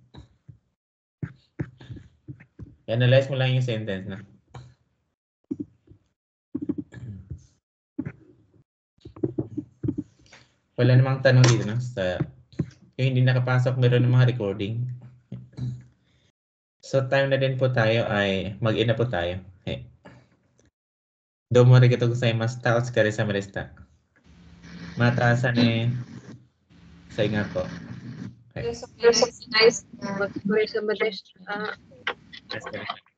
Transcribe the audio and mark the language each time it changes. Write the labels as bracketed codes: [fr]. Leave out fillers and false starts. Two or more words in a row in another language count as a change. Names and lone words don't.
[tl] Analyze mo lang yung sentence na. Wala namang tanong dito na sa yung hindi nakapasok, meron ng mga recording. So time na din po tayo ay mag-ina po tayo. Hey. [ja] どうもありがとうございます。お疲れ様でした. またね [tl] sa ingat po. Okay. [en] Yes, nice. [ja] お疲れ様でした.